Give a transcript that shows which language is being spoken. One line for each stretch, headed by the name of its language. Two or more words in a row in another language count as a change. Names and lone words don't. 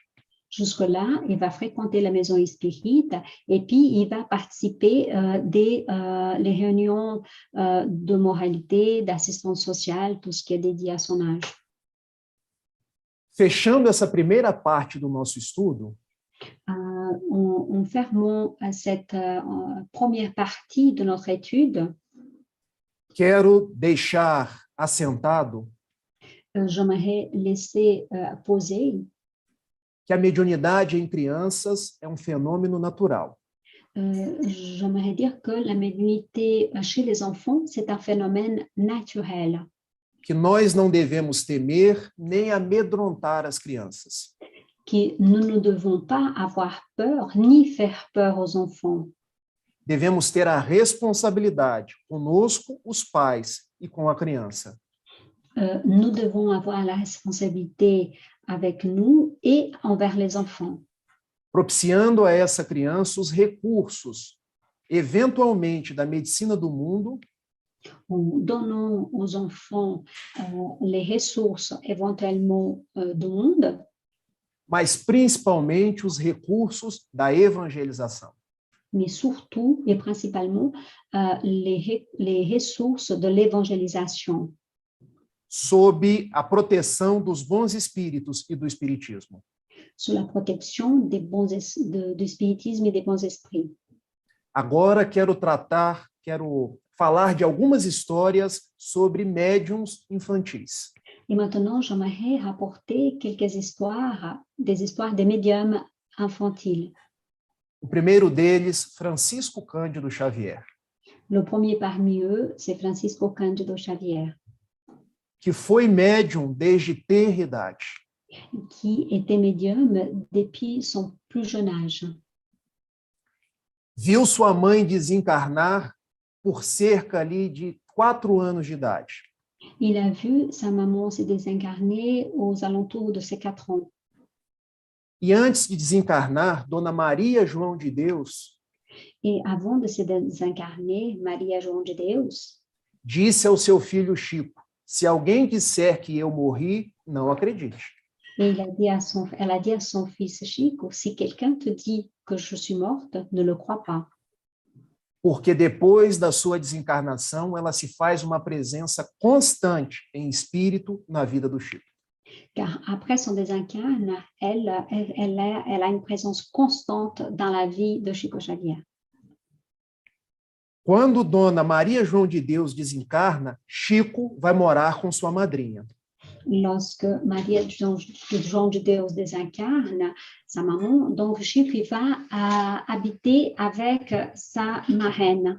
French: Jusque-là, il va fréquenter la maison spirite et puis il va participer des les réunions de moralité, d'assistance sociale, tout ce qui est dédié à son âge.
Portuguese: Fechando essa primeira parte do nosso estudo,
French: En fermant cette première partie de notre étude,
Portuguese: quero deixar assentado
French: j'aimerais laisser poser
Portuguese: que a mediunidade em crianças é um fenômeno natural.
French: j'aimerais dire que la médiumnité chez les enfants, c'est un phénomène naturel,
Portuguese: Que nós não devemos temer nem amedrontar as crianças.
French: que nous ne devons pas avoir peur ni faire peur aux enfants.
Portuguese: Devemos ter a responsabilidade conosco, os pais, e com a criança.
French: Nous devons avoir la responsabilité avec nous et envers les enfants,
Portuguese: Propiciando a essa criança os recursos, eventualmente da medicina do mundo,
French: en donnant aux enfants les ressources éventuellement du monde,
Portuguese: mas principalmente os recursos da evangelização.
French: mais surtout et principalement les ressources de l'évangélisation,
Portuguese: Sob a proteção dos bons espíritos e do espiritismo.
French: sous la protection des du spiritisme et des bons esprits.
Portuguese: Agora quero falar de algumas histórias sobre médiums infantis.
French: Et maintenant, j'aimerais rapporter quelques histoires, des histoires des médiums infantiles.
Portuguese: O primeiro deles, Francisco Cândido Xavier,
French: Le premier parmi eux, c'est Francisco Cândido Xavier,
Portuguese: que foi médium desde tenra idade.
French: qui était médium depuis son plus jeune âge.
Portuguese: Viu sua mãe desencarnar por cerca ali de 4 anos de idade.
French: Il a vu sa maman se désincarner aux alentours de ses 4 ans.
Portuguese: E antes de desencarnar, Dona Maria João de Deus
French: Et avant de se désincarner, Maria João de Deus
Portuguese: disse ao seu filho Chico: se alguém disser que eu morri, não acredite.
French: et elle a dit à son fils Chico, si quelqu'un te dit que je suis morte, ne le crois pas.
Portuguese: Porque depois da sua desencarnação, ela se faz uma presença constante em espírito na vida do Chico.
French: Car après son désincarne, elle a une présence constante dans la vie de Chico Xavier.
Portuguese: Quando Dona Maria João de Deus desencarna, Chico vai morar com sua madrinha.
French: Lorsque Maria João de Deus désincarne, sa maman, donc Chico va habiter avec sa marraine,